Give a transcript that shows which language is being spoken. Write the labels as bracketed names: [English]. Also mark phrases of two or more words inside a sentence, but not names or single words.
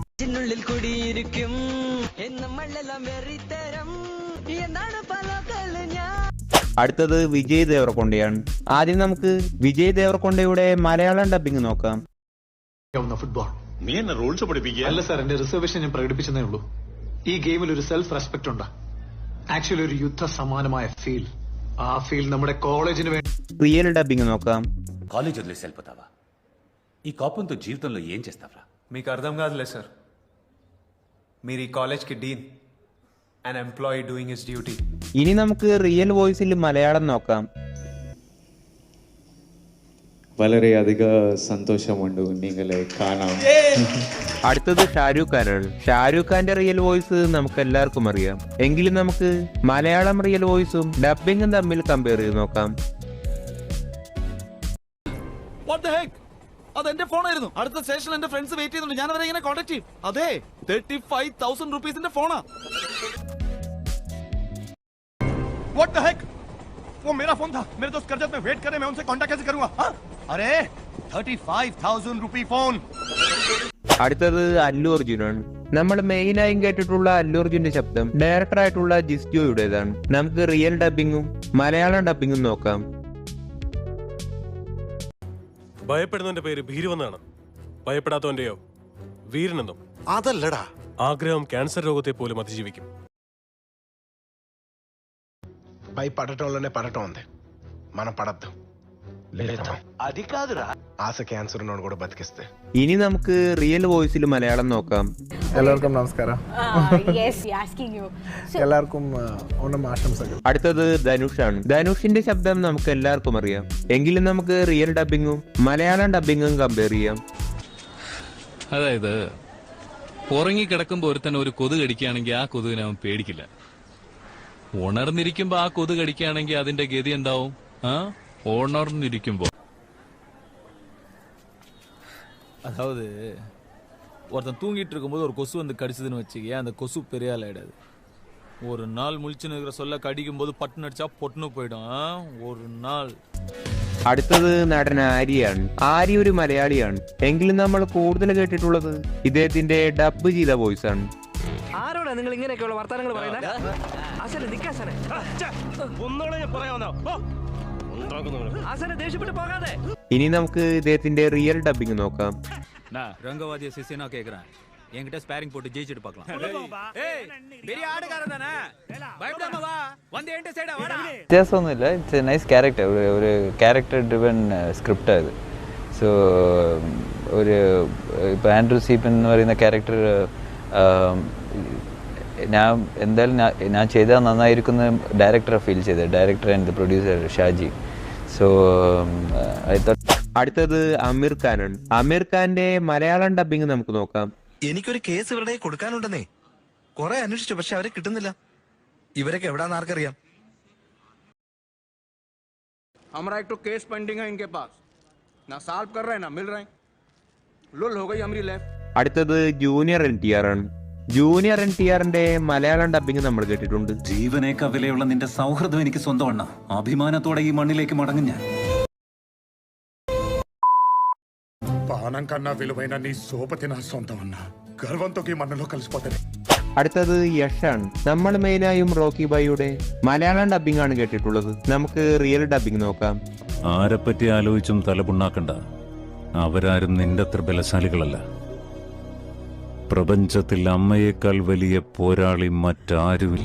[Malayalam] അടുത്തത് വിജയ് ദേവരകൊണ്ടയാണ്. ആദ്യം നമുക്ക് വിജയ് ദേവരകൊണ്ടയുടെ മലയാളം ഡബിങ് നോക്കാം. ഫുട്ബോൾ നീ എന്നെ റൂൾസ് പഠിപ്പിക്കുക? അല്ല സാർ, എന്റെ റിസർവേഷൻ ഞാൻ പ്രകടിപ്പിച്ചതേ ഉള്ളൂ. ഈ ഗെയിമിൽ ഒരു [English] self respect [Malayalam] ഉണ്ട്. ആക്ച്വലി ഒരു യുദ്ധ സമാനമായ ഫീൽ. ఆ ఫీల్ നമ്മുടെ కాలేజీని [English] real dubbing [Malayalam] നോക്കാം. [Telugu] కాలేజ్ వదిలేసి వెళ్ళిపోతావా? ఈ కోపంతో జీవితంలో ఏం చేస్తావరా? మీకు అర్థం కాదులే సార్. మీరు ఈ కాలేజ్కి డీన్, [English] an employee doing his duty. [Malayalam] ഇനി നമുക്ക് റിയൽ വോയിസിൽ മലയാളം നോക്കാം. വളരെയധികം സന്തോഷമുണ്ട് നിങ്ങളെ കാണാം. അടുത്തത് ഷാരൂഖ് ഖാനാണ്. ഷാരൂഖ് ഖാന്റെ റിയൽ വോയിസ് നമുക്ക് എല്ലാവർക്കും അറിയാം. എങ്കിലും നമുക്ക് മലയാളം റിയൽ വോയിസും ഡബിങ്ങും തമ്മിൽ കമ്പയർ ചെയ്ത് നോക്കാം. അതെന്റെ ഫോണായിരുന്നു. അടുത്ത സ്റ്റേഷനിൽ എന്റെ ഫ്രണ്ട്സ് വെയിറ്റ് ചെയ്യുന്നുണ്ട്. ഞാൻ അവരെ ഇങ്ങനെ കോൺടാക്ട് ചെയ്യും. അതെ, 35,000 rupees ഫോണാ. [English] What the heck? [Hindi] वो मेरा फोन था. मेरे दोस्त करजत में वेट कर रहे, मैं उनसे कांटेक्ट कैसे करूंगा? अरे 35,000 rupee फोन. [Malayalam] അടുത്തത് അല്ലു അർജുനാണ്. നമ്മൾ മെയിനായും കേട്ടിട്ടുള്ള അല്ലു അർജുന്റെ ശബ്ദം ഡയറക്ടർ ആയിട്ടുള്ള ജിസ്ജോയുടേതാണ്. നമുക്ക് റിയൽ ഡബിങ്ങും മലയാളം ഡബിങ്ങും നോക്കാം. ഭയപ്പെടുന്നവന്റെ പേര് ഭീരുവെന്നാണ്, ഭയപ്പെടാത്തവന്റെയോ വീരനെന്നും. അതല്ലടാ, ആഗ്രഹം ക്യാൻസർ രോഗത്തെ പോലും അതിജീവിക്കും. [Telugu] భయపడటంలోనే పడటం ఉంది, మనం పడద్దు. అది కాదురా ఆశ క్యాన్సర్ ఉన్నోడు కూడా బతికిస్తే. [Malayalam] ഇനി നമുക്ക് റിയൽ വോയിസിൽ മലയാളം നോക്കാം. എല്ലാവർക്കും നമസ്കാരം. എല്ലാവർക്കും ഓണം ആശംസകൾ. അടുത്തത് ധനുഷാണ്. ധനുഷിന്റെ ശബ്ദം നമുക്ക് എല്ലാവർക്കും അറിയാം. എങ്കിലും നമുക്ക് റിയൽ ഡബിങ്ങും മലയാളം ഡബിങ്ങും കമ്പയർ ചെയ്യാം. അതായത് ഉറങ്ങിക്കിടക്കുമ്പോ ഒരുത്തന്നെ ഒരു കൊതു കടിക്കുകയാണെങ്കിൽ ആ കൊതുകിനെ അവൻ പേടിക്കില്ല. ഉണർന്നിരിക്കുമ്പോ ആ കൊതു കടിക്കുകയാണെങ്കിൽ അതിന്റെ ഗതി എന്താവും? [Tamil] உணர்ந்திருக்கும்போ. அதாவது ஒருத்தன் தூங்கிட்டு இருக்கும்போது ஒரு கொசு வந்து கடிச்சதுன்னு வச்சுக்க, அந்த கொசு பெரிய ஆள் ஆயிடாது. ஒரு நாள் முழிச்சுன்னு இருக்கிற சொல்ல கடிக்கும் போது பட்டுன்னு அடிச்சா பொட்டுன்னு போயிடும். ஒரு நாள். [Malayalam] അടുത്തത് നടൻ ആര്യയാണ്. ആര്യ ഒരു മലയാളിയാണ്. എങ്കിലും നമ്മൾ കൂടുതൽ കേട്ടിട്ടുള്ളത് ഇദ്ദേഹത്തിന്റെ ഡബ് ചെയ്ത വോയിസ് ആണ്. ആരോടാ നിങ്ങൾ ഇങ്ങനെയൊക്കെയുള്ള വർത്തമാനങ്ങൾ പറയുന്നത്? ഇനി നമുക്ക് ഇദ്ദേഹത്തിന്റെ റിയൽ ഡബിങ് നോക്കാം. [Tamil] ரங்கவாதிய சிசினா கேக்குறேன், என்கிட்ட ஸ்பேரிங் போட்டு ஜெயிச்சிட்டு பார்க்கலாம். பெரிய ஆடுகாரன் தானே, பயப்படாம வா, வந்து என்கிட்ட சைடா வாடா. [Malayalam] വ്യത്യാസമൊന്നുമില്ല. [English] It's a nice character. [Malayalam] ഒരു [English] character driven [Malayalam] സ്ക്രിപ്റ്റാണ് ഇത്. സോ ഒരു ഇപ്പോൾ ആൻഡ്രൂ സീപ്പൻ എന്ന് പറയുന്ന ക്യാരക്ടർ ഞാൻ എന്തായാലും ഞാൻ ചെയ്താൽ നന്നായിരിക്കുന്ന ഡയറക്ടറെ ഫീൽ ചെയ്തത്, [English] director and producer [Malayalam] ഷാജി. സോ അടുത്തത് അമീർ ഖാനാണ്. അമീർ ഖാന്റെ മലയാളം ഡബിങ് നമുക്ക് നോക്കാം. എനിക്കൊരു കേസ് ഇവരുടെ കൊടുക്കാനുണ്ടെന്നേ. കുറെ അന്വേഷിച്ചു, പക്ഷെ അവരെ കിട്ടുന്നില്ല. ഇവരൊക്കെ എവിടാന്ന് ആർക്കറിയാം? [Hindi] हमारा एक तो केस पेंडिंग है इनके पास, ना सॉल्व कर रहे हैं ना मिल रहे हैं. लुल हो गई हमारी लाइफ. [Malayalam] അടുത്തത് ജൂനിയർ NTR ആണ്. ജൂനിയർ NTRന്റെ മലയാളം ഡബിങ് നമ്മൾ കേട്ടിട്ടുണ്ട്. ജീവനേക്കാൾ വിലയുള്ള നിന്റെ സൗഹൃദം എനിക്ക് സ്വന്തമാണ്. അഭിമാനത്തോടെ ഈ മണ്ണിലേക്ക് മടങ്ങും ഞാൻ. పానం కన్నా విలువైన నీ సోపతి నా సొంతం అన్న గర్వంతో మనలో కలిసిపోతాయి. അടുത്തത് യഷാണ്. നമ്മൾ മെയിനായും റോക്കി ബായിയുടെ മലയാളം ഡബിംഗ് ആണ് കേട്ടിട്ടുള്ളത്. നമുക്ക് റിയൽ ഡബിംഗ് നോക്കാം. ആരെപ്പറ്റി ആലോചിച്ചും തലപുണ്ണാക്കണ്ട. അവരാരും നിന്റെ അത്ര ബലശാലികളല്ല. പ്രപഞ്ചത്തിൽ അമ്മയേക്കാൾ വലിയ പോരാളി മറ്റാരുമില്ല.